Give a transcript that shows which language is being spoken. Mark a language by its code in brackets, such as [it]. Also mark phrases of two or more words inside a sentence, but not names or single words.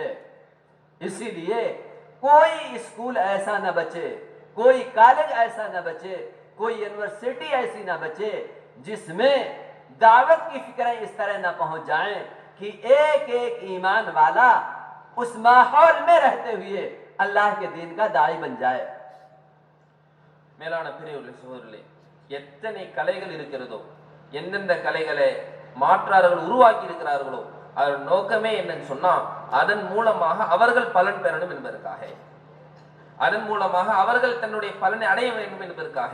[hi] इसीलिए कोई स्कूल ऐसा न बचे, कोई कॉलेज ऐसा न बचे, कोई यूनिवर्सिटी ऐसी न बचे जिसमें दावत की फिक्रें इस तरह न पहुंच जाएं कि एक एक ईमान वाला उस माहौल में रहते हुए अल्लाह के दीन का दाई बन जाए। [ta] மேலான பெரியவர்களே, சகோதரர்களே, எத்தனை கலைகள் இருக்கிறதோ, எந்தெந்த கலைகளை மாற்றார்கள் உருவாக்கி இருக்கிறார்களோ, அதன் நோக்கமே என்னன்னு சொன்னா அதன் மூலமாக அவர்கள் பலன் பெறணும் என்பதற்காக, அதன் மூலமாக அவர்கள் தன்னுடைய பலனை அடைய வேண்டும் என்பதற்காக.